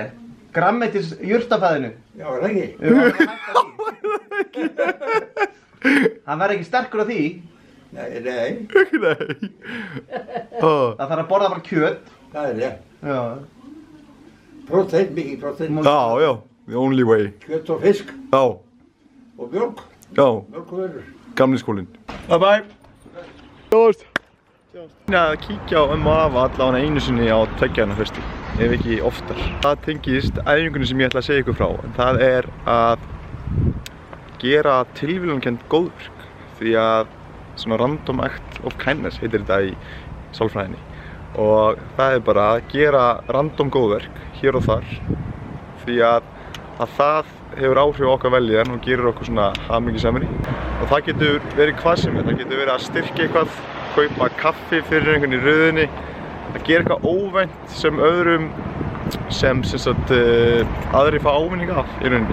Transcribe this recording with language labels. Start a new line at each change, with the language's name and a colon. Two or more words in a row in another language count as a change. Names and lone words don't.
Icelandic: Grænmetis jurtafæðinu. Já, er það ekki? Jú, hann er hætta því. Hann verður ekki sterkur á því. Nei. Nei. Það þarf að borða bara kjöt. Það er rétt. Já. Prótein, mikið prótein. Já,
English: the only way.
Icelandic: Kjöt og fisk Já, og mjólk. já, Mjólkvörur. gamli skólinn.
English: Bye bye.
Icelandic: Sjáumst. Að kíkja á og afa allavega einu sinni á 2 ára fresti, ef ekki oftar. Það tengist æfingunni sem ég ætla að segja ykkur frá, en það er að gera tilviljunarkennd góðverk. Því að svona
English: random act of kindness
Icelandic: heitir þetta í sálfræðinni. Og það er bara að gera random góðverk hér og þar. Því að það hefur áhrif á okkar velíðan og gerir okkur svona hamingjusamari. Og það getur verið hvað sem er. Það getur verið að styrkja eitthvað, kaupa kaffi fyrir einhvern í röðinni, að gera eitthvað óvænt sem öðrum sem sagt aðrir fá ávinning af í rauninni.